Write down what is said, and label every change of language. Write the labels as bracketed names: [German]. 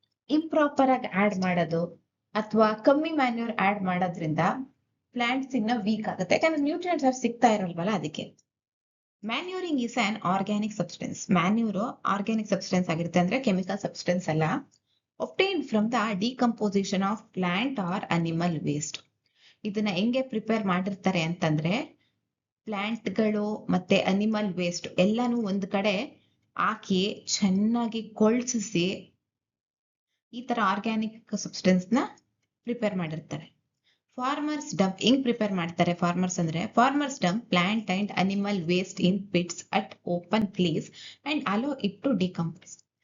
[Kannada] Improper ಆಗಿ add ಮಾಡೋದು ಅಥವಾ ಕಮ್ಮಿ ಮ್ಯಾನ್ಯೂರ್ ಆಡ್ ಮಾಡೋದ್ರಿಂದ ಪ್ಲಾಂಟ್ಸ್ ಇನ್ನ ವೀಕ್ ಆಗುತ್ತೆ, ಯಾಕಂದ್ರೆ ನ್ಯೂಟ್ರಿಯೆಂಟ್ಸ್ ಸಿಗ್ತಾ ಇರಲ್ವಲ್ಲ ಅದಕ್ಕೆ. [English] Manuring is an organic substance. [Kannada] Manure organic substance ಆಗಿರುತ್ತೆ, ಅಂದ್ರೆ ಕೆಮಿಕಲ್ ಸಬ್ಸ್ಟೆನ್ಸ್ ಅಲ್ಲ. [English] obtained from the decomposition of plant or animal waste. [Kannada] ಇದನ್ನ ಹೆಂಗೆ ಪ್ರಿಪೇರ್ ಮಾಡಿರ್ತಾರೆ ಅಂತಂದ್ರೆ ಪ್ಲಾಂಟ್ಗಳು ಮತ್ತೆ ಅನಿಮಲ್ ವೇಸ್ಟ್ ಎಲ್ಲಾನು ಒಂದ್ ಕಡೆ ಹಾಕಿ ಚೆನ್ನಾಗಿ ಕೊಳ್ಸಿಸಿ ಈ ತರ ಆರ್ಗ್ಯಾನಿಕ್ ಸಬ್ಸ್ಟೆನ್ಸ್ ನ ಪ್ರಿಪೇರ್ ಮಾಡಿರ್ತಾರೆ. ಫಾರ್ಮರ್ಸ್ ಡಂಪ್ ಹೆಂಗ್ ಪ್ರಿಪೇರ್ ಮಾಡ್ತಾರೆ? [English] Farmers dump plant and animal waste in pits at open place and allow it to decompose.